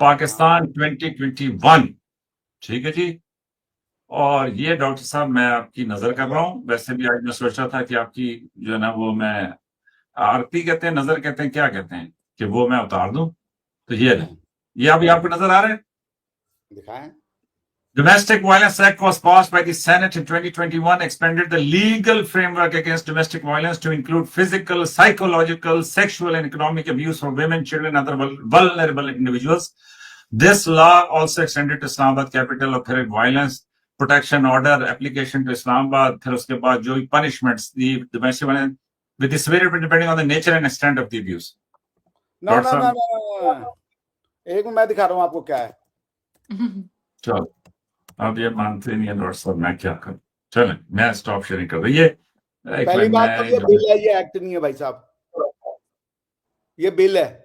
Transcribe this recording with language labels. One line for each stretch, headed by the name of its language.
Hindi: पाकिस्तान 2021। ठीक है जी। और ये डॉक्टर साहब मैं आपकी नजर कर रहा हूँ। वैसे भी आज मैं सोच रहा था कि आपकी जो है ना वो मैं आरती कहते हैं, नजर कहते हैं, क्या कहते हैं, कि वो मैं उतार दूं। तो ये नहीं, ये अभी आपको नजर आ रहा है। दिखाएं।
English: Domestic Violence Act was passed by the Senate in 2021, expanded the legal framework against domestic violence to include physical, psychological, sexual, and economic abuse from women, children, and other vulnerable individuals. This law also extended to Islamabad, capital of violence protection order application to Islamabad.
Hindi: फिर उसके बाद जो
English: punishments the domestic violence with the severity depending on the nature and extent of the abuse.
Hindi: ना ना ना ना, एक minute मैं दिखा रहा हूँ आपको क्या है। चलो, अब ये मानते नहीं है डॉक्टर साहब, मैं क्या करूं। चलें, मैं स्टॉप शेयरिंग कर रही है। पहली बात तो ये बिल है, ये एक्ट नहीं है भाई साहब, ये बिल है।